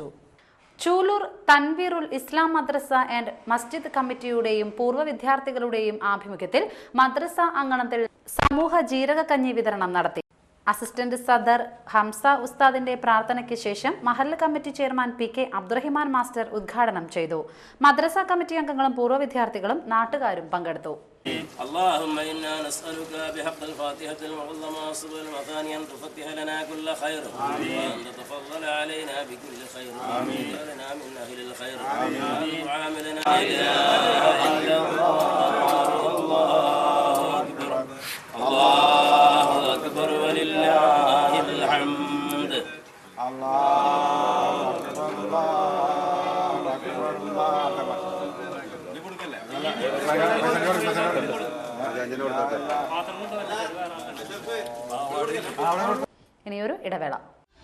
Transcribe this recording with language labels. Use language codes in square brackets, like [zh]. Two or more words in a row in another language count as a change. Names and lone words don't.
[ml] ചൂലൂർ തൻവീറുൽ ഇസ്ലാം മദ്രസ ആൻഡ് മസ്ജിദ് കമ്മിറ്റിയുടെയും പൂർവ്വ വിദ്യാർത്ഥികളുടെയും ആഭിമുഖ്യത്തിൽ മദ്രസ അങ്കണത്തിൽ സമൂഹ ജീരകക്കഞ്ഞി വിതരണം നടത്തി. അസിസ്റ്റന്റ് സദർ ഹംസ ഉസ്താദിന്റെ പ്രാർത്ഥനയ്ക്ക് ശേഷം മഹല്ല് കമ്മിറ്റി ചെയർമാൻ PK അബ്ദുറഹിമാൻ മാസ്റ്റർ ഉദ്ഘാടനം ചെയ്തു. മദ്രസ കമ്മിറ്റി അംഗങ്ങളും പൂർവ്വ വിദ്യാർത്ഥികളും നാട്ടുകാരും പങ്കെടുത്തു. [ar] اللهم إنا نسألك بحق الفاتحة المعظمة والصبر المثاني أن تفتح لنا كل خير وأن تتفضل علينا بكل خير وأن من أهل الخير وأن تعاملنا إلى الله أكبر ولله الحمد. الله أكبر. [ml] ഇനിയൊരു ഇടവേള.